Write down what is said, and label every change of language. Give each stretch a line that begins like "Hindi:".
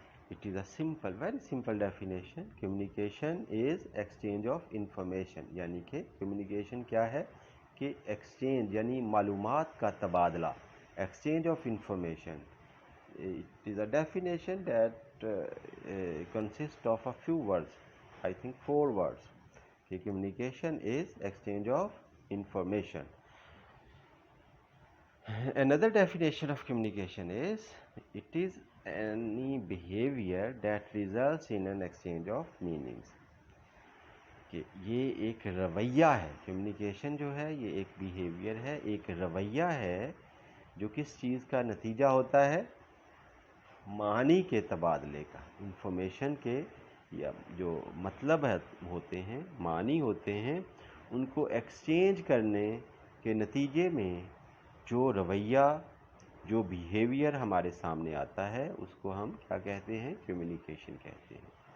English: It is a simple, very simple definition. Communication is exchange of information.
Urdu: یعنی کہ communication کیا ہے کہ exchange یعنی معلومات کا تبادلہ.
English: Exchange of information. It is a definition that consists of a few words. I think 4 words. کہ communication is exchange of information. Another definition of communication is it is any behavior that results in an exchange of meanings.
Urdu: کہ یہ ایک رویہ ہے. Communication جو ہے یہ ایک بیہیویئر ہے، ایک رویہ ہے جو کس چیز کا نتیجہ ہوتا ہے؟ معنی کے تبادلے کا. انفارمیشن کے یا جو مطلب ہوتے ہیں، معنی ہوتے ہیں، ان کو ایکسچینج کرنے کے نتیجے میں جو رویہ، جو بیہیویئر ہمارے سامنے آتا ہے اس کو ہم کیا کہتے ہیں؟ کمیونیکیشن کہتے ہیں.